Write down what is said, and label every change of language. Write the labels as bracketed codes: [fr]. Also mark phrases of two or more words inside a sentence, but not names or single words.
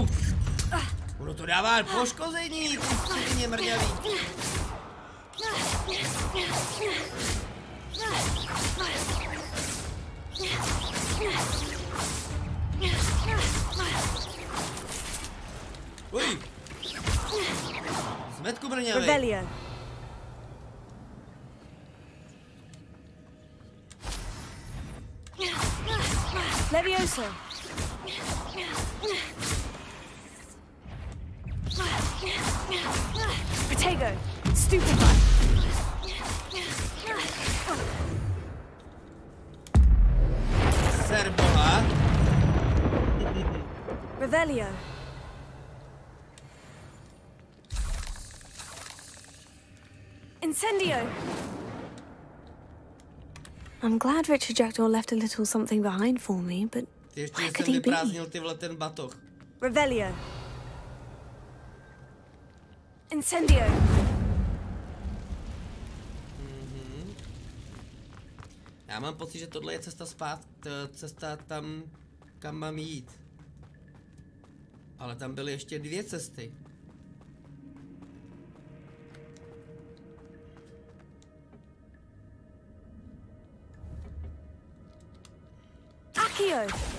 [cs] Ono to dává poškození, ty středně mrňavý. Uj. Zmetku mrňavý. Revelio. Levioso. Protego. Stupefy. Serboha. Revelio. Incendio. [en] I'm glad Richard Jackdaw left a little something behind for me, but where could he be? [cs] Ten batoh. Revelio. Incendio. Já mám pocit, že tohle je cesta cesta tam, kam mám jít. Ale tam byly ještě 2 cesty. Akio.